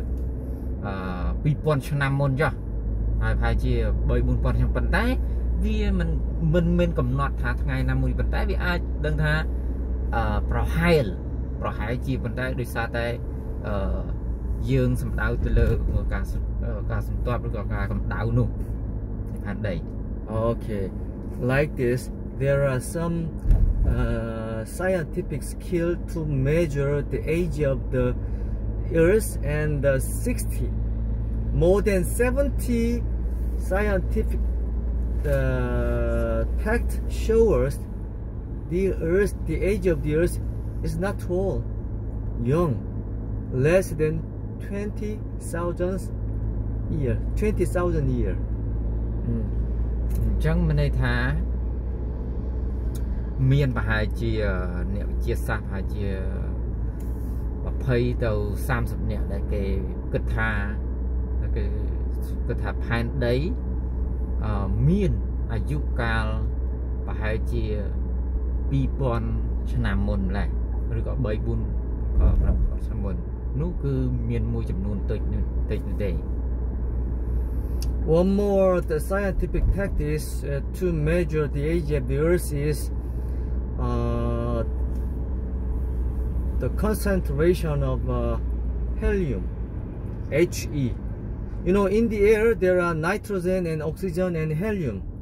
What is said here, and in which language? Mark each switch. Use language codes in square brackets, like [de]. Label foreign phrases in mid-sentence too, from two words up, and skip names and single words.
[km] 2000 ឆ្នាំមុនចុះហើយប្រហែលជា 3-4000 ឆ្នាំប៉ុន្តែវាមិនមានកំណត់ថាថ្ងៃណាមួយប៉ុន្តែវាអាចដឹងថាប្រហែលជាប៉ុន្តែដោយសារតែយើងសំដៅទៅលើការសន្ទាប់ឬក៏ការកម្ដៅនោះផែនដី [en] Okay, like this, there are some scientific skill to measure the age of the Earth, and more than 70 scientific fact show us the age of the Earth is not tall, young, less than 20,000 years. 20,000 years. [km] អញ្ចឹងមានន័យថាមានប្រហែលជាអ្នកវិទ្យាសាស្ត្រប្រហែលជា20 ទៅ 30 នាក់ដែលគេគិតថាផែនដីមានអាយុកាលប្រហែលជា 2000 ឆ្នាំមុនម្លេះឬក៏ 3-4 ឆ្នាំមុននោះគឺមានមួយចំនួនតិចនោះទេ [en] One more the scientific practice to measure the age of the Earth is the concentration of helium, He. You know, in the air there are nitrogen and oxygen and helium.